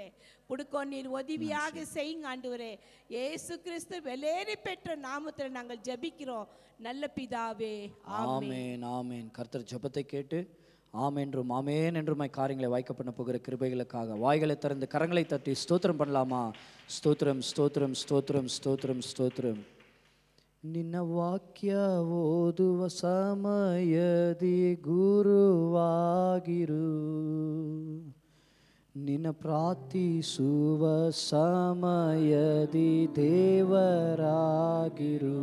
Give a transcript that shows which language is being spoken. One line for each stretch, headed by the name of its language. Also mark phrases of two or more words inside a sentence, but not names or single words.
Tamil: கொடுக்க நீர் உதவியாக செய்யுங்க ஆண்டவரே. இயேசு கிறிஸ்து வெளியேறி பெற்ற நாமத்தில் நாங்கள் ஜபிக்கிறோம் நல்ல பிதாவே, ஆமென். ஆமென். கர்த்தர் ஜெபத்தை கேட்டு ஆமென்றும் ஆமென் என்றும் காரியங்களை வாய்க்கப்பட போகிற கிருபைகளுக்காக வாய்களை திறந்து கரங்களை தட்டி ஸ்தோத்திரம் பண்ணலாமா? ஸ்தோத்திரம், ஸ்தோத்திரம், ஸ்தோத்திரம், ஸ்தோத்திரம், ஸ்தோத்திரம்.
Kannada: ನಿನ್ನ ವಾಕ್ಯ ಓದುವ ಸಮಯದಿ ಗುರುವಾಗಿರು, ನಿನ್ನ ಪ್ರಾರ್ಥಿಸುವ ಸಮಯದಿ ದೇವರಾಗಿರು.